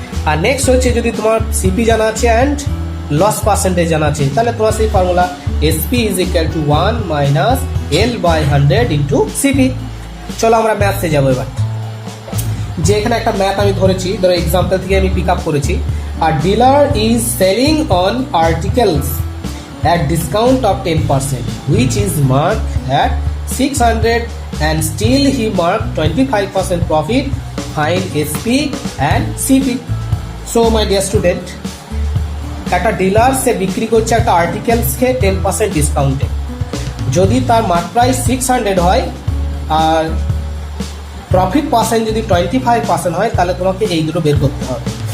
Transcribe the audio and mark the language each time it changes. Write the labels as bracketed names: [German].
[Bangla] আর next হচ্ছে যদি তোমার সিপি জানা আছে অ্যান্ড লস পার্সেন্টেজ জানা আছে, তাহলে তোমার সেই formula [English] SP is equal to 1 minus L/100 into CP. [Bangla] চলো আমরা ম্যাথসে যাবো এবার। যে এখানে একটা ম্যাথ আমি ধরেছি, ধরো এক্সাম্পল থেকে আমি পিক আপ করেছি। [English] A dealer is selling on articles at discount of 10%, which is marked at 600, and still he marked 25% profit. Find SP and CP. So my dear student, [Bangla] একটা ডিলার সে বিক্রি করছে একটা আর্টিকেলসকে 10% ডিসকাউন্টে। যদি তার মার্ক প্রাইস 600 হয় আর profit percent যদি 25% হয়, তাহলে তোমাকে এই দুটো বের করতে হবে।